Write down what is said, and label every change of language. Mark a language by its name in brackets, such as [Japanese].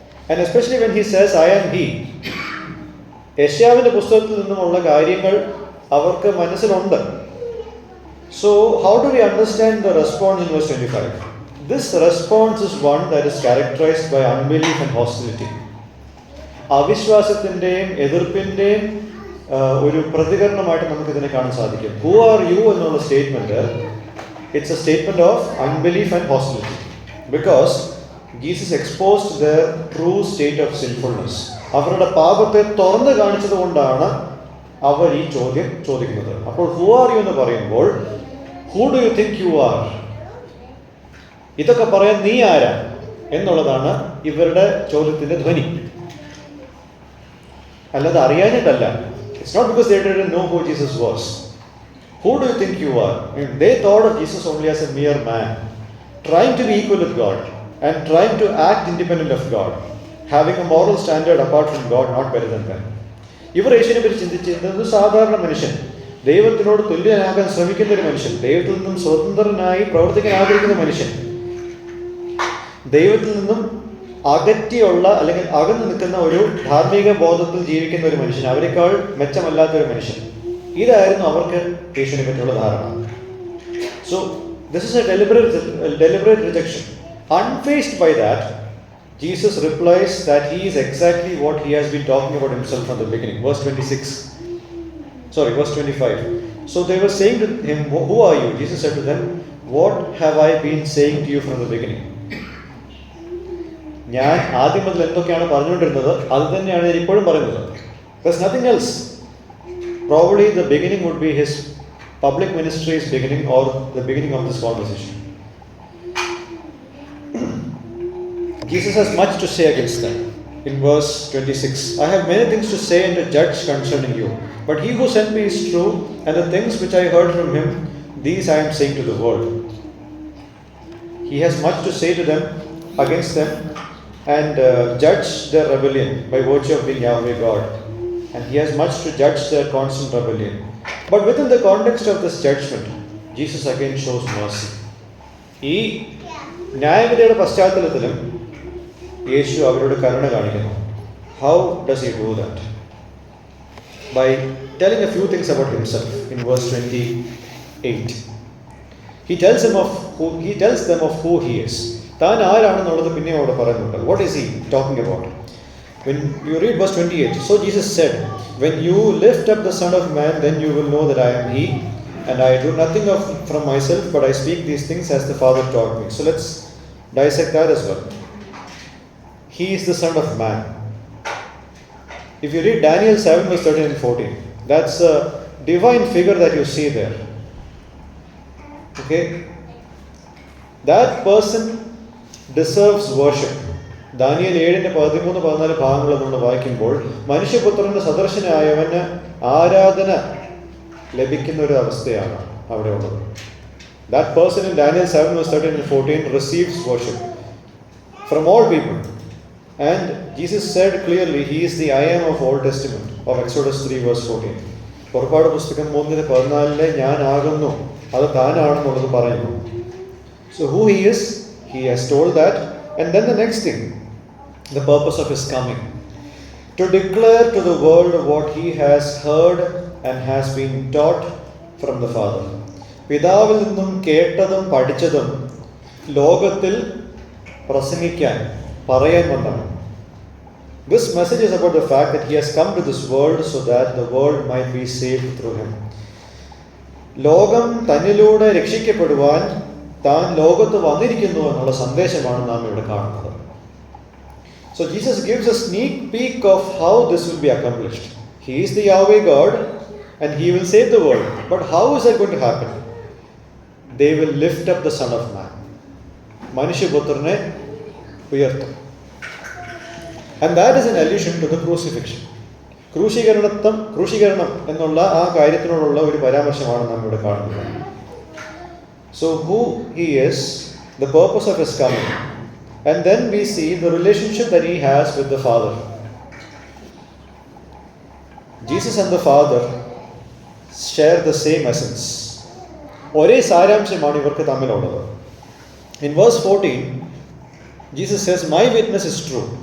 [English] And especially when he says, "I am he." [Malayalam] യെശയ്യാവിൻ്റെ പുസ്തകത്തിൽ നിന്നുമുള്ള കാര്യങ്ങൾ അവർക്ക് മനസ്സിലുണ്ട്. [English] So how do we understand the response in verse 25? This response is one that is characterized by unbelief and hostility. [Malayalam] അവിശ്വാസത്തിൻ്റെയും എതിർപ്പിൻ്റെയും ഒരു പ്രതികരണമായിട്ട് നമുക്ക് ഇതിനെ കാണാൻ സാധിക്കും. [English] Who are you [Malayalam] എന്നുള്ള statement, [English] it's a statement of unbelief and hostility because Jesus exposed their true state of sinfulness. [Malayalam] അവരുടെ പാപത്തെ തുറന്നു കാണിച്ചത് കൊണ്ടാണ് അവർ ഈ ചോദ്യം ചോദിക്കുന്നത്. അപ്പോൾ [English] who are you [Malayalam] എന്ന് പറയുമ്പോൾ [English] who do you think you are? [Malayalam] ഇതൊക്കെ പറയാൻ നീ ആരാ എന്നുള്ളതാണ് ഇവരുടെ ചോദ്യത്തിന്റെ ധ്വനി. അല്ലാതെ അറിയാനിട്ടല്ല. [English] It's not because they didn't know who Jesus was. Who do you think you are? They thought of Jesus only as a mere man, trying to be equal with God and trying to act independent of God, having a moral standard apart from God, not better than them. [Malayalam] ഇവർ യേശുവിനെ പറ്റി ചിന്തിച്ചിരുന്നത് സാധാരണ മനുഷ്യൻ, ദൈവത്തിനോട് തുല്യനാകാൻ ശ്രമിക്കുന്ന ഒരു മനുഷ്യൻ, ദൈവത്തിൽ നിന്നും സ്വതന്ത്രനായി പ്രവർത്തിക്കാൻ ആഗ്രഹിക്കുന്ന മനുഷ്യൻ, ദൈവത്തിൽ നിന്നും അകറ്റിയുള്ള അല്ലെങ്കിൽ അകന്നു നിൽക്കുന്ന ഒരു ധാർമ്മിക ബോധത്തിൽ ജീവിക്കുന്ന ഒരു മനുഷ്യൻ, അവരെക്കാൾ മെച്ചമല്ലാത്ത ഒരു മനുഷ്യൻ. ഇതായിരുന്നു അവർക്ക് യേശുവിനെ പറ്റിയുള്ള ധാരണ. [English] So this is a deliberate rejection. Unfazed by that, Jesus replies that he is exactly what he has been talking about himself from the beginning. Verse 25. So they were saying to him, "Who are you?" Jesus said to them, "What have I been saying to you from the beginning?" [Malayalam] ഞാൻ ആദ്യം മുതൽ എന്തൊക്കെയാണ് പറഞ്ഞുകൊണ്ടിരുന്നത് അത് തന്നെയാണ് ഞാൻ ഇപ്പോഴും പറയുന്നത്. [English] There's nothing else. Probably the beginning would be his public ministry's beginning or the beginning of this conversation. Jesus has much to say against them. In verse 26, "I have many things to say and to judge concerning you, but he who sent me is true, and the things which I heard from him, these I am saying to the world." He has much to say to them, against them, and judge their rebellion by virtue of being Yahweh God. And he has much to judge their constant rebellion. But within the context of this judgment, Jesus again shows mercy. [Malayalam] ഈ ന്യായവിധിയുടെ പശ്ചാത്തലത്തിലും യേശു അവരോട് കരുണ കാണിക്കുന്നു. [English] How does he do that? By telling a few things about himself in verse 28. He tells them of who he is. [Malayalam] താൻ ആരാണെന്നുള്ളത് പിന്നെ അവിടെ പറയുന്നുണ്ട്. [English] What is he talking about? When you read verse 28, "So Jesus said, when you lift up the Son of Man, then you will know that I am he, and I do nothing from myself, but I speak these things as the Father taught me." So let's dissect that as well. he is the Son of Man. If you read Daniel 7 verse 13 and 14, that's a divine figure that you see there. Okay? That person deserves worship. [Malayalam] Daniel 7:13-14 ഭാഗങ്ങൾ നമ്മൾ വായിക്കുമ്പോൾ മനുഷ്യപുത്രന്റെ സദൃശനായവന് ആരാധന ലഭിക്കുന്ന ഒരു അവസ്ഥയാണ് അവിടെ ഉള്ളത്. [English] That person in Daniel 7 verse 13 and 14 receives worship from all people. And Jesus said clearly, he is the I am of Old Testament, of Exodus 3 verse 14. [Malayalam] പുറപ്പാട് പുസ്തകം 3:14 ഞാൻ ആകുന്നു, അത് താനാണെന്നുള്ളത് പറയുന്നു. [English] So who he is, he has told that. And then the next thing, the purpose of his coming, to declare to the world what he has heard and has been taught from the Father. [Malayalam] പിതാവിൽ നിന്നും കേട്ടതും പഠിച്ചതും ലോകത്തിൽ പ്രസംഗിക്കാൻ പറയാൻ വന്നതാണ്. [English] This message is about the fact that he has come to this world so that the world might be saved through him. [Malayalam] ലോകം തന്നിലൂടെ രക്ഷിക്കപ്പെടുവാൻ താൻ ലോകത്ത് വന്നിരിക്കുന്നു എന്നുള്ള സന്ദേശമാണ് നാം ഇവിടെ കാണുന്നത്. [English] So Jesus gives a sneak peek of how this will be accomplished. He is the Yahweh God and he will save the world. But how is that going to happen? They will lift up the Son of Man. [Malayalam] മനുഷ്യപുത്രനെ ഉയർത്തും. [English] And that is an allusion to the crucifixion. [Malayalam] ക്രൂശീകരണം എന്നുള്ള ആ കാര്യത്തിനോടുള്ള ഒരു പരാമർശമാണ് നാം ഇവിടെ കാണുന്നത്. [English] So who he is, the purpose of his coming, and then we see the relationship that he has with the Father. Jesus and the Father share the same essence. [Malayalam] ഒരേ സാരാംശമാണ് ഇവർക്ക് തമ്മിലുള്ളത്. [English] In verse 14, Jesus says, my witness is true.